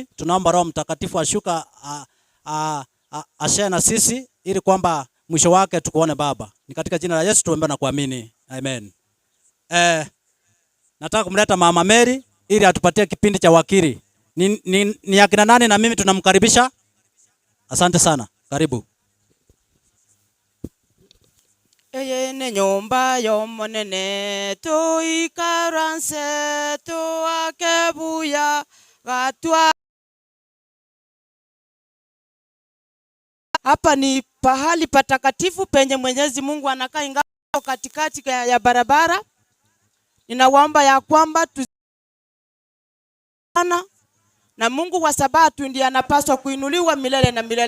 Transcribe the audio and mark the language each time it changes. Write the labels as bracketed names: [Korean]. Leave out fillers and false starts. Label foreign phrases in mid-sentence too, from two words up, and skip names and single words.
[Swahili] Tunaomba Roho Mtakatifu ashuka ashare na sisi ili kwamba mwisho wake tukuone baba. Ni katika jina la Yesu tuomba na kuamini. Amen. Nataka kumleta Mama Mary ili atupatie kipindi cha wakili. Ni akina nani na mimi tunamkaribisha? Asante sana. Karibu. [Gusii] Eye ne nyomba yomonene tuikaranse tuakebuya gatwa. [Swahili] Hapa ni pahali patakatifu penye Mwenyezi Mungu anakaa, ingawa katikati ya barabara. Ninawaomba ya kwamba na Mungu wa Sabato ndiye anapaswa kuinuliwa milele na milele.